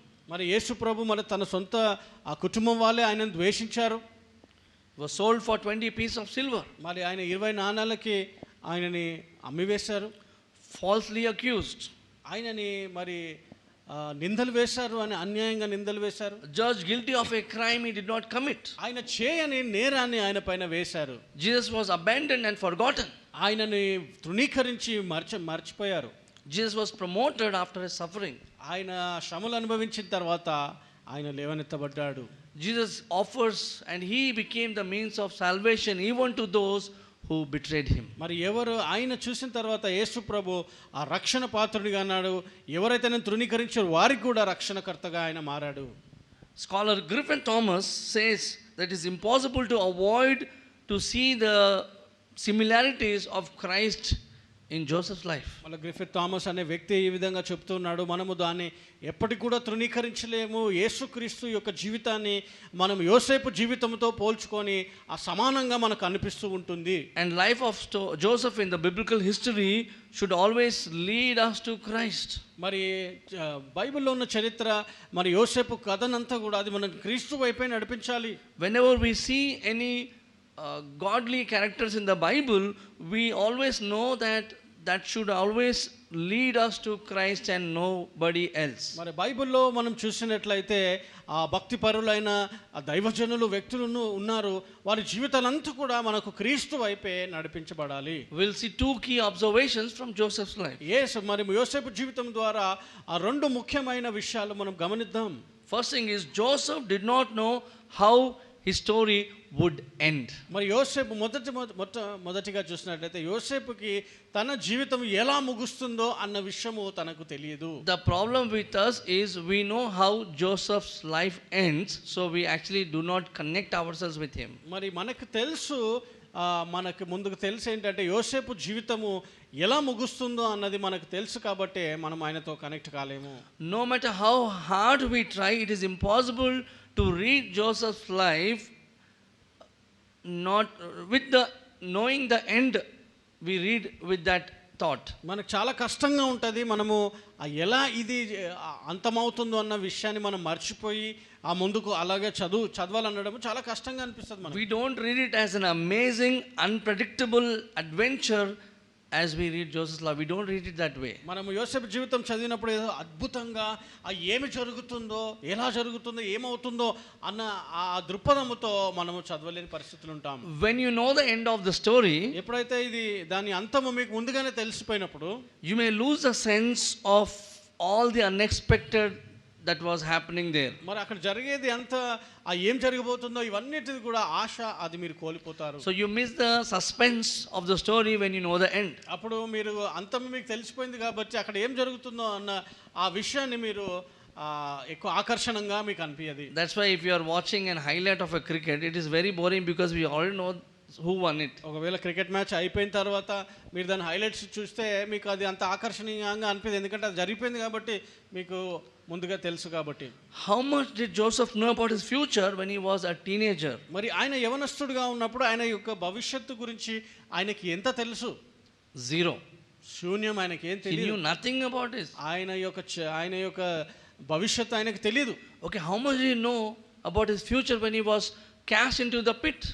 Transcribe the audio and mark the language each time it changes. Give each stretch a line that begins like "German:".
Telugu: మరి యేసు ప్రభు మరి తన సొంత ఆ కుటుంబం వాళ్ళే ఆయనను ద్వేషించారు.
English: Was sold for 20 pieces of silver.
Telugu: మరి ఆయన 20 నాణాలకి ఆయనని అమ్మివేశారు.
English: Falsely accused.
Telugu: ఆయనని మరి నిందలు వేశారు అని అన్యాయంగా నిందలు వేశారు.
English: Judged guilty of a crime he did not commit.
Telugu: ఆయన చేయని నేరాన్ని ఆయన పైన వేశారు.
English: Jesus was abandoned and forgotten.
Telugu: ఆయనని తృణీకరించి మర్చిపోయారు.
English: Jesus was promoted after his suffering.
Telugu: ఆయన శ్రమలు అనుభవించిన తర్వాత ఆయన లేవనెత్తబడ్డాడు.
English: Jesus offers and he became the means of salvation even to those who betrayed him.
Telugu: మరి ఎవరు ఆయన చూసిన తర్వాత యేసు ప్రభు ఆ రక్షణ పాత్రుడిగా అన్నాడు. ఎవరైతే నేను తృణీకరించారో వారికి కూడా రక్షణకర్తగా ఆయన మారాడు.
English: Scholar Griffin Thomas says that it is impossible to avoid to see the similarities of Christ in Joseph's life.
Telugu: మళ్ళీ గ్రిఫిత్ థామస్ అనే వ్యక్తి ఈ విధంగా చెప్తున్నాడు, మనము దాన్ని ఎప్పటికి కూడా తృణీకరించలేము. యేసుక్రీస్తు యొక్క జీవితాన్ని మనం యోసేపు జీవితంతో పోల్చుకొని ఆ సమానంగా మనకు అనిపిస్తూ ఉంటుంది.
English: And life of Joseph in the biblical history should always lead us to Christ.
Telugu: మరి బైబిల్లో ఉన్న చరిత్ర మరి యోసేపు కథనంతా కూడా అది మనం క్రీస్తు వైపే నడిపించాలి.
English: Whenever we see any godly characters in the Bible, we always know that should always lead us to Christ and nobody else.
Telugu: మరి బైబిల్లో మనం చూసినట్లయితే ఆ భక్తి పరులైన ఆ దైవజనులు వ్యక్తులు ఉన్నారు, వారి జీవితాలంతా కూడా మనకు క్రీస్తు వైపే నడిపించబడాలి.
English: We'll see two key observations from Joseph's life.
Telugu: మరి యోసేపు జీవితం ద్వారా ఆ రెండు ముఖ్యమైన విషయాలు మనం గమనిద్దాం.
English: First thing is Joseph did not know how his story would end.
Telugu: మరి యోసేపు మొదటిగా చూసినట్లయితే యోసేపుకి తన జీవితం ఎలా ముగుస్తుందో అన్న విషయము తనకు తెలియదు.
English: The problem with us is we know how Joseph's life ends, so we actually do not connect ourselves with him.
Telugu: మరి మనకు తెలుసు, మనకు ముందుకు తెలుసు ఏంటంటే యోసేపు జీవితము ఎలా ముగుస్తుందో అన్నది మనకు తెలుసు కాబట్టి మనం ఆయనతో కనెక్ట్ కాలేము.
English: No matter how hard we try, it is impossible to read Joseph's life not with the knowing the end. We read with that thought.
Telugu: మనకు చాలా కష్టంగా ఉంటుంది, మనము ఎలా ఇది అంతమవుతుందో అన్న విషయాన్ని మనం మర్చిపోయి ఆ ముందుకు అలాగే చదవాలనడం చాలా కష్టంగా అనిపిస్తుంది మనకు.
English: We don't read it as an amazing unpredictable adventure as we read Joseph's life. We don't read it that way.
Telugu: మనము యోసేపు జీవితం చదివినప్పుడు ఏదో అద్భుతంగా ఏమి జరుగుతుందో, ఎలా జరుగుతుందో, ఏమవుతుందో అన్న ఆ దృక్పథంతో మనము చదవలేని పరిస్థితులు ఉంటాం.
English: When you know the end of the story,
Telugu: ఎప్పుడైతే ఇది దాని అంతము మీకు ముందుగానే తెలిసిపోయినప్పుడు
English: you may lose the sense of all the unexpected that was happening there.
Telugu: మరి అక్కడ జరిగేది అంత ఏం జరగబోతుందో ఇవన్నిటిది కూడా ఆశ అది మీరు కోల్పోతారు.
English: So you miss the suspense of the story when you know the end.
Telugu: అప్పుడు మీరు అంతం మీకు తెలిసిపోయింది కాబట్టి అక్కడ ఏం జరుగుతుందో అన్న ఆ విషయాన్ని మీరు ఎక్కువ ఆకర్షణంగా మీకు అనిపించదు.
English: That's why if you are watching a highlight of a cricket, it is very boring because we already know who won it.
Telugu: ఒకవేళ క్రికెట్ మ్యాచ్ అయిపోయిన తర్వాత మీరు దాని హైలైట్స్ చూస్తే మీకు అది అంత ఆకర్షణీయంగా అనిపించదు, ఎందుకంటే అది జరిగిపోయింది కాబట్టి మీకు ముందుగా తెలుసు కాబట్టి.
English: How much did Joseph know about his future when he was a teenager?
Telugu: మరి ఆయన యవనస్తుడిగా ఉన్నప్పుడు ఆయన యొక్క భవిష్యత్తు గురించి ఆయనకి ఎంత తెలుసు?
English: 0.
Telugu: శూన్యం, ఆయనకి ఏం
English: He
Telugu: తెలియదు.
English: knew nothing about this.
Telugu: ఆయన యొక్క భవిష్యత్తు ఆయనకు తెలియదు.
English: Okay, how much did he know about his future when he was cast into the pit?